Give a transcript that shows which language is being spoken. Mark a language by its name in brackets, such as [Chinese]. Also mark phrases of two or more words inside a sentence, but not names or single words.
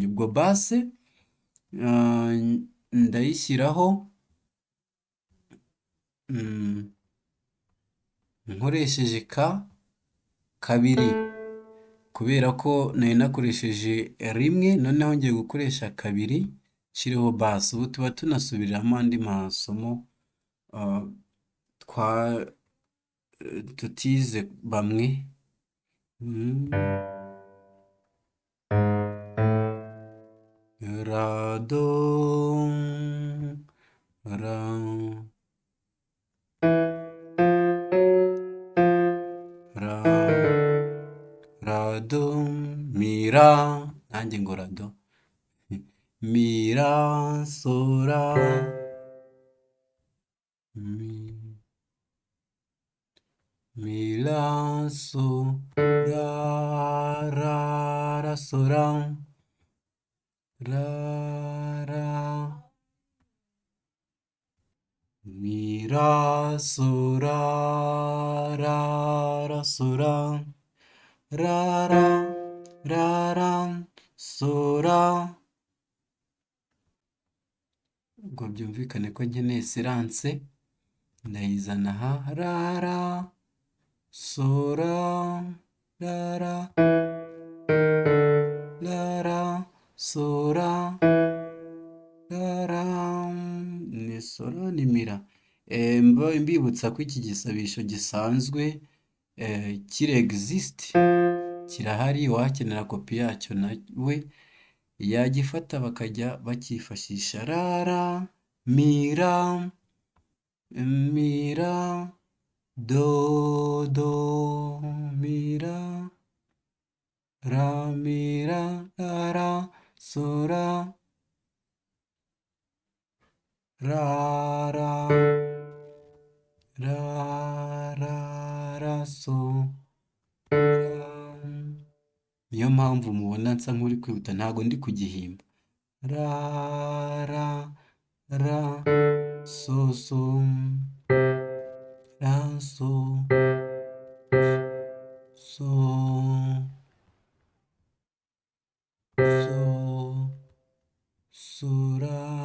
[Kinyarwanda] Ubwo basse ndayishyiraho nkoresheje kabiri, kubera ko nari nakoresheje rimwe, noneho ngiye gukoresha kabiri nshyireho basse. Ubu tuba tunasubiriramo andi masomo tutize bamwe. Ra do ra ra ra do mi ra, nanjye ngo ra do mi ra so ra mi la so ra so ra mi ra so ra so ra so ra. Ubwo byumvikane ko nkeneye siranse ndayizana aha ra so ra so ra ni solo ni mira. Mbibutsa ko iki gisabisho gisanzwe kiri exist kirahari, uwakenera kopi yacyo nawe yagifata bakajya bakifashisha mira do mira mira so ra so. Niyo mpamvu mubona nsa nk'uri kwihuta, ntago ndi kugihimba. So so so sura